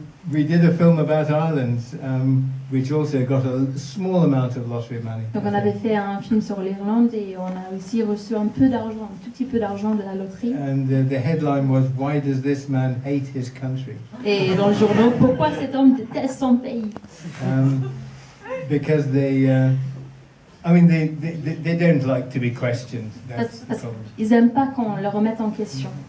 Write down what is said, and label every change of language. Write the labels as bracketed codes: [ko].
[en] We did a film about Ireland, which also got a small amount of lottery money. [fr] Donc on avait fait un film sur l'Irlande et on a aussi reçu un peu d'argent, un tout petit peu d'argent de la loterie. [en] And the headline was, "Why does this man hate his country?" [fr] Et dans le journal, pourquoi cet homme déteste son pays? [en] Because they don't like to be questioned. That's the problem. [fr] Ils n'aiment pas qu'on le remette en question.